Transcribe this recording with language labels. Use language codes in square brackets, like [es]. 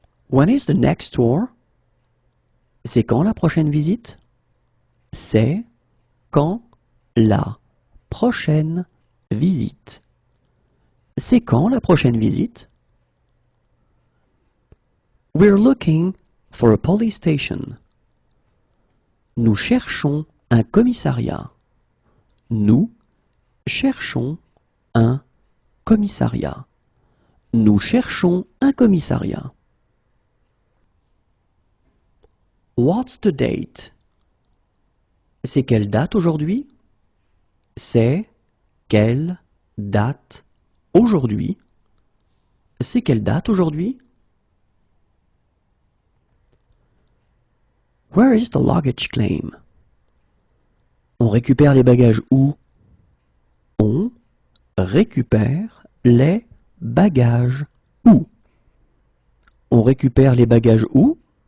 [en] When is the next tour? [fr] C'est quand la prochaine visite? C'est quand la prochaine visite? C'est quand la prochaine visite? [en] We're looking for a police station. [fr] Nous cherchons un commissariat. Nous cherchons un commissariat. Nous cherchons un commissariat. [en] What's the date? [fr] C'est quelle date aujourd'hui? C'est quelle date aujourd'hui? C'est quelle date aujourd'hui? [en] Where is the luggage claim? [fr] On récupère les bagages où? On récupère les bagages où? On récupère les bagages où?